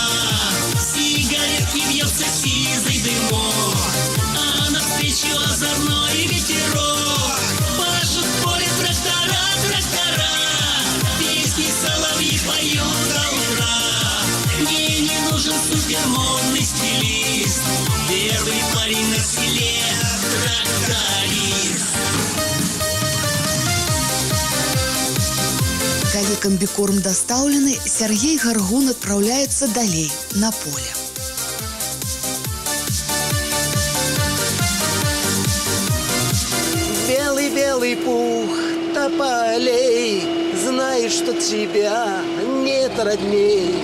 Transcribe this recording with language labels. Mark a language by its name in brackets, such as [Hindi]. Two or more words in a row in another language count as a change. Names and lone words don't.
[Russian] Сигаретки вьется сизый дымок, а навстречу озорной ветерок. Пашут в поле трактора, трактора, песни соловьи поют до утра. Мне не нужен супермодный стилист, первый парень на селе тракторист. [Belarusian] Калі камбікорм дастаўлены, Сергей Гаргун адпраўляецца далей, на поле. [Russian] Белый-белый пух тополей, знаешь, что тебя нет родней.